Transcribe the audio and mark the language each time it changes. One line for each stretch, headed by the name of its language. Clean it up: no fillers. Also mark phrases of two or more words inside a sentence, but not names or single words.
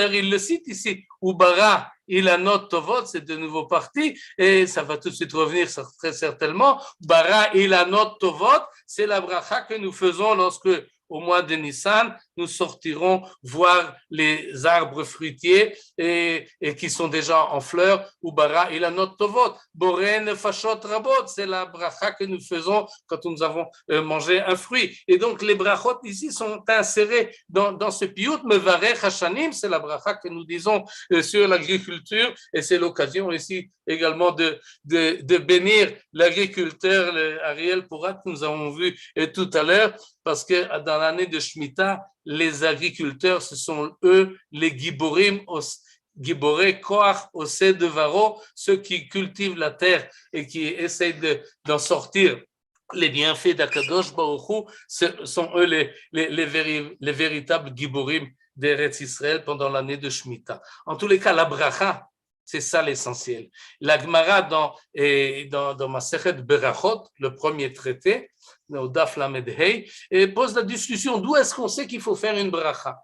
French: D'ailleurs, il le cite ici,
Hebrew: ובורא, אילנות טובות,
French: c'est de nouveau parti, et ça va tout de suite revenir très certainement.
Hebrew: ברא, אילנות טובות,
French: c'est la bracha que nous faisons lorsque au mois de Nissan, nous sortirons voir les arbres fruitiers et qui sont déjà en fleurs.
Hebrew: ובורא אילנות טובות, בורא נפשות רבות,
French: c'est la bracha que nous faisons quand nous avons mangé un fruit. Et donc les brachot ici sont insérés dans ce piyut,
Hebrew: מברך השנים,
French: c'est la bracha que nous disons sur l'agriculture, et c'est l'occasion ici également de bénir l'agriculteur Ariel Pourat que nous avons vu tout à l'heure, parce que dans l'année de Shemitah, les agriculteurs, ce sont eux les giborim,
Hebrew: גיבורי כח עושי דברו,
French: ceux qui cultivent la terre et qui essayent d'en sortir les bienfaits d'
Hebrew: הקדוש ברוך הוא,
French: ce sont eux les véritables giborim d'Eretz Israël pendant l'année de Shemitah. En tous les cas, la bracha, c'est ça l'essentiel. La Gemara dans
Hebrew: מסכת ברכות,
French: le premier traité, au
Hebrew: דף ל״ה,
French: pose la discussion d'où est-ce qu'on sait qu'il faut faire une bracha.